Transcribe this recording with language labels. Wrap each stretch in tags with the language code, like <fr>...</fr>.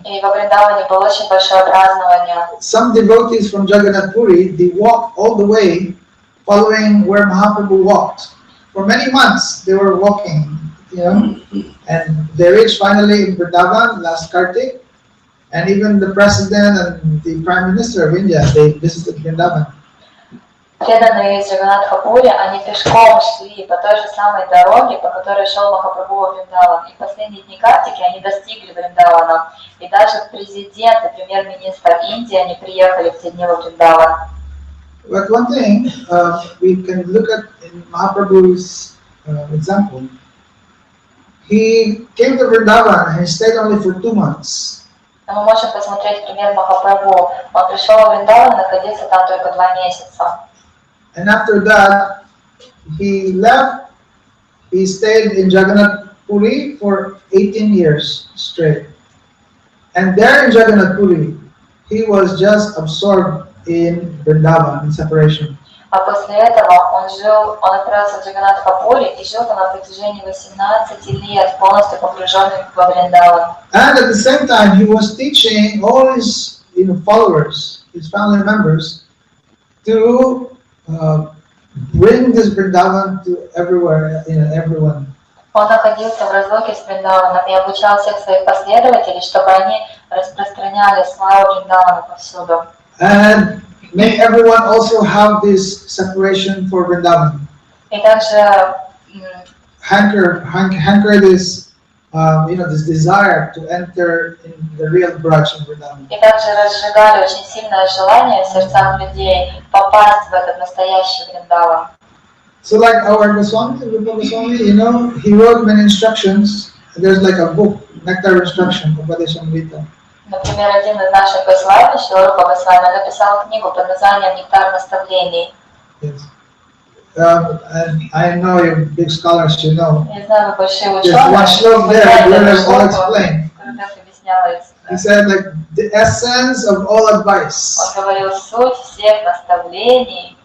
<ru>И во Вриндаване было очень большое празднование.</ru> <en>Some devotees from Jagannath Puri, they walked all the way following where Mahaprabhu walked. For many months they were walking, and they reached finally in Vrindavan last Kartik. And even the president and the prime minister of India, they visited Vrindavan.</en> <ru>Преданные из Джаганнатха-пури, они пешком шли по той же самой дороге, по которой шел Махапрабху во Вриндаван. И в последние дни Картики они достигли Вриндавана. И даже президент и премьер-министр Индии, они приехали в те дни во Вриндаван.</ru> <en>But one thing we can look at in Mahaprabhu's example, he came to Vrindavan and he stayed only for 2 months.</en> <ru>Но мы можем посмотреть пример Махапрабху. Он пришел во Вриндаван, находился там только 2 месяца.</ru> <en>And after that, he left he stayed in Jagannath Puri for 18 years straight. And there in Jagannath Puri, he was just absorbed in Vrindavan, in separation.</en> <ru>А после этого он отправился в Джаганнатхапури и жил там на протяжении 18 лет, полностью погруженный во Вриндаван.</ru> <en>And at the same time, he was teaching all his followers, his family members, to bring this Vrindavan to everywhere, everyone.</en> <ru>Он находился в разлуке с Вриндаваном и обучал всех своих последователей, чтобы они распространяли славу Вриндавана повсюду.</ru> <en>And make everyone also have this separation for Vrindavan.</en> <ru>И также</ru> <en>hanker this, this desire to enter in the real Braj in Vrindavan.</en> <ru>И также разжигали очень сильное желание в сердцах людей попасть в этот настоящий Вриндаван.</ru> <en>So like our Goswami, he wrote many instructions. There's like a book, Nectar Instruction, Upadeshamrita.</en> <ru>Например, один из наших Госвами, Шила Рупа Госвами, написал книгу под названием «Нектар наставлений».</ru> <en>Yes. And I know you're big scholars, you know.</en> <ru>Я знаю, вы большие</ru> <en>There's one</en> <ru>ученые.</ru> <en>shlok there where I've all explained.</en> <ru>Как объяснялось.</ru> <en>He said like the essence of all advice.</en> <ru>Он говорил, суть всех наставлений.</ru>